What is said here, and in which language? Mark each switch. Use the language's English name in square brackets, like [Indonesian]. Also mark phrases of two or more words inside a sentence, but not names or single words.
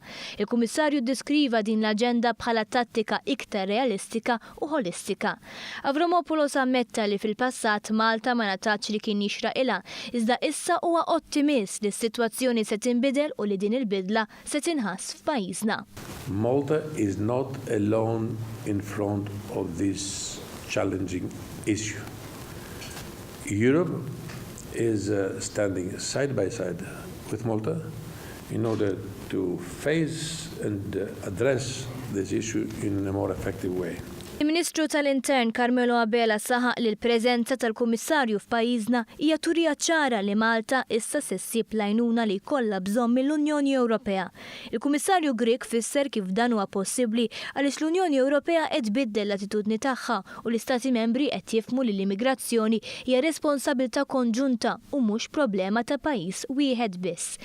[Maltese] Il-Kummissarju ddeskriva din l-aġenda bħala tattika iktar realistika u holistika. Avramopoulos ammetta li fil-passat Malta ma ngħatatx li kien jixraq ilha, iżda issa huwa ottimist li s-sitwazzjoni se tinbidel u li din il-bidla se tinħass f'pajjiżna. [English] Malta is not alone in front of this challenging issue. Europe is standing side by side with Malta in order to face and address this issue in a more effective way. [Maltese] Il-Ministru tal-Intern saħaq li l-preżenza tal-Kummissarju f'pajjiżna hija turija ċara li Malta issa se ssib l-għajnuna li jkollha bżonn mill-Unjoni Ewropea. Il-Kummissarju Grieg fisser kif dan huwa possibbli għaliex l-Unjoni Ewropea qed tbiddel l-attitudni tagħha u l-Istati membri qed jifhmu li l-immigrazzjoni hija responsabilità konġunta u mhux problema ta' pajjiż wieħed biss.